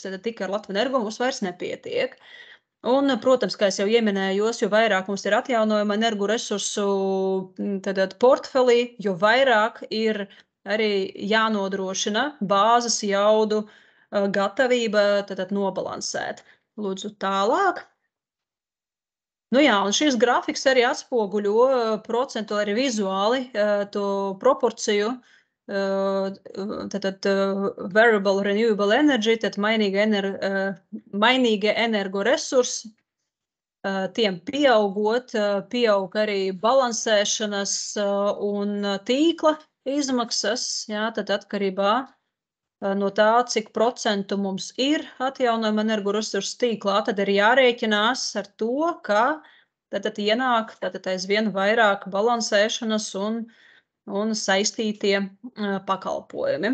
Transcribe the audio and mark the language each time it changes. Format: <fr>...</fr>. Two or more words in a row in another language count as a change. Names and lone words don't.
<lv>Tad tikai ar Latvenergo mums vairs nepietiek. Un, protams, kā es jau ieminējos, jo vairāk mums ir atjaunojama energoresursu portfelī, jo vairāk ir arī jānodrošina bāzes jaudu gatavība nobalansēt. Lūdzu, tālāk. Un šis grafiks arī atspoguļo procentuāli arī vizuāli to proporciju,</lv> <en>variable renewable energy,</en> <lv>tad mainīgie energoresursi, tiem pieaugot, pieaug arī balansēšanas un tīkla izmaksas, tad atkarībā no tā, cik procentu mums ir atjaunojama energoresursu tīklā, tad ir jārēķinās ar to, ka tad ienāk aizvien vairāk balansēšanas un saistītie pakalpojumi.</lv>